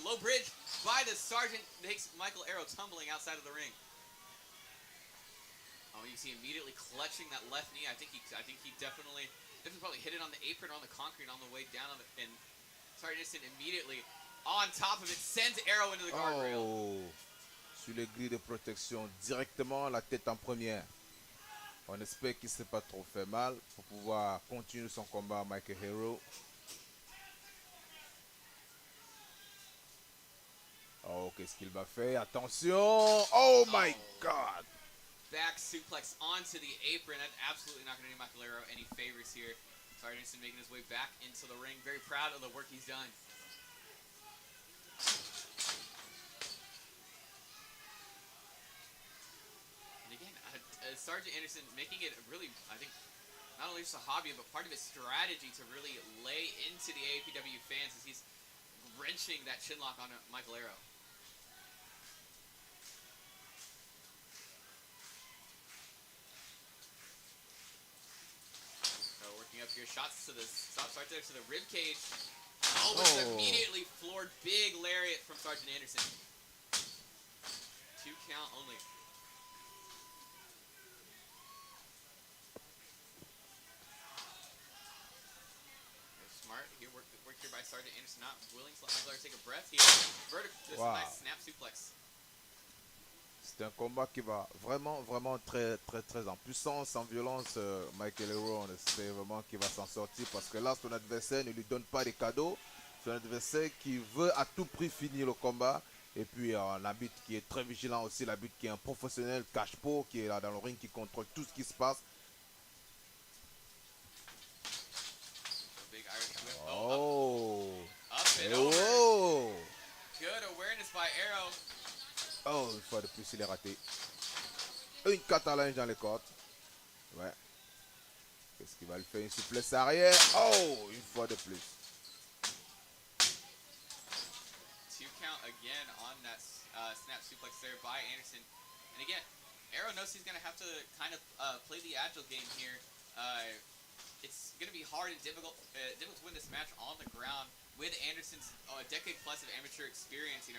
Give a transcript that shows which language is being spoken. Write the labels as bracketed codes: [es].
[en] Low bridge by the Sergeant makes Michael Aapw tumbling outside of the ring. Oh, you see immediately clutching that left knee. I think he definitely probably hit it on the apron, on the concrete, on the way down, and Sergeant Anderson immediately on top of it sends Aapw into the guardrail. [fr] Oh, sur les grilles de protection, directement la tête en première. On espère qu'il ne s'est pas trop fait mal pour pouvoir continuer son combat à Michael Aapw. Oh, qu'est-ce qu'il va faire? [en] Attention! Oh my God! Back suplex onto the apron. That's absolutely not going to do Michael Aapw any favors here. Sergeant Anderson making his way back into the ring. Very proud of the work he's done. And again, Sergeant Anderson making it really, I think, not only just a hobby, but part of his strategy to really lay into the AAPW fans as he's wrenching that chinlock on Michael Aapw. Up here, shots to the stops right there to the rib cage. Oh, but immediately floored, big lariat from Sergeant Anderson. 2 count only. Smart here, work here by Sergeant Anderson, not willing to let Michael Aapw take a breath here. This nice snap suplex. [fr] C'est un combat qui va vraiment très en puissance, en violence. Michael Aapw, on espère vraiment qu'il va s'en sortir parce que là, son adversaire ne lui donne pas de cadeaux. C'est un adversaire qui veut à tout prix finir le combat. Et puis, l'arbitre qui est très vigilant aussi, l'arbitre qui est un professionnel, cache-pot, qui est là dans le ring, qui contrôle tout ce qui se passe. Oh! [en] Up and over. Good awareness by Aapw. [fr] Oh, une fois de plus, il est raté. Une catalange dans les cordes. Ouais. Qu'est-ce qu'il va le faire? Une souplesse arrière. Oh, une fois de plus. [en] 2 count again on that snap suplex there by Anderson. And again, Aapw knows he's going to have to kind of play the agile game here. It's going to be hard and difficult to win this match on the ground with Anderson's decade plus of amateur experience.